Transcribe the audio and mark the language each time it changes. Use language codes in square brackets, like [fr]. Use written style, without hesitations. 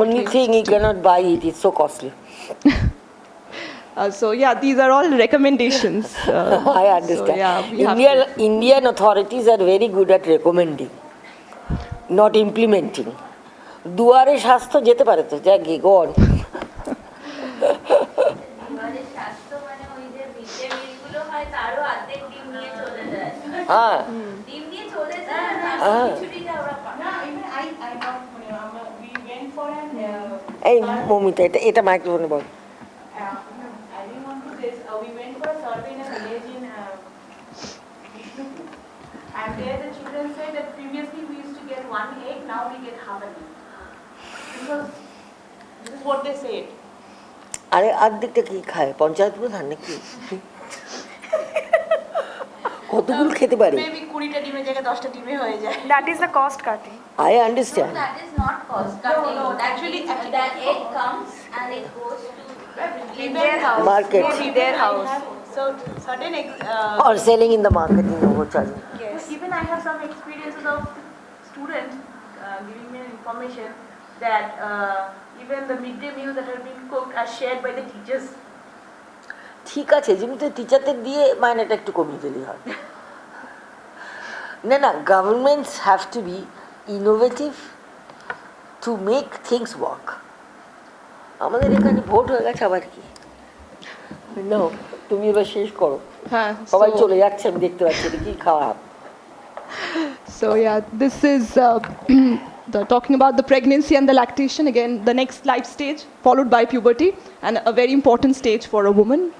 [en] Only thing you cannot buy it, it's so costly. So yeah, these are all recommendations. I understand. So, yeah, Indian authorities are very good at recommending, not implementing. [bn] দুয়ারে স্বাস্থ্য যেতে পারে তো, যা গি go on. এবারে স্বাস্থ্য মানে ওই যে মিড ডে মিলগুলো হয় তারও অর্ধেক ডিম নিয়ে চলে যায়। হ্যাঁ, ডিম নিয়ে চলে যায় আর খিচুড়িটা ওরা পায়। [en] No, even I know, we went for an. [bn] এই মমিতা এটা মাইক্রোফোনে বল। [en] I didn't want to this. We went for a survey in a village in Vishnupur, and there the children said that previously we used to get 1 egg, now we get half an egg. Because this is what they said. [bn] আরে অর্ধেকটা কি খায়? পঞ্চায়েত প্রধান নাকি? কতগুলো খেতে পারে? Maybe 20টা ডিমের জায়গায় 10টা ডিমে হয়ে যায়। [en] That is the cost cutting. I understand. That is not cost cutting. No, Actually, that egg comes and it goes to Their house. Market. Maybe their house. So certain Or selling in the market in overcharging. Yes. even I have some experiences of students giving me information that even the midday meals that are being cooked are shared by the teachers. [bn] ঠিক আছে, যেমনি টিচারদের দিয়ে মাইনেটা একটু কমিয়ে দিলেই হয়। [en] না, governments have to be innovative to make things work. [bn] আমাদের এখানে ভোট হয়ে গেছে আবার কি? না, তুমি এবার শেষ করো। হ্যাঁ, সবাই চলে যাচ্ছে, আমি দেখতে পাচ্ছি, এটা কি খারাপ। [en] So yeah, this is talking about the pregnancy and the lactation. Again, the next life stage, followed by puberty, and a very important stage for a woman.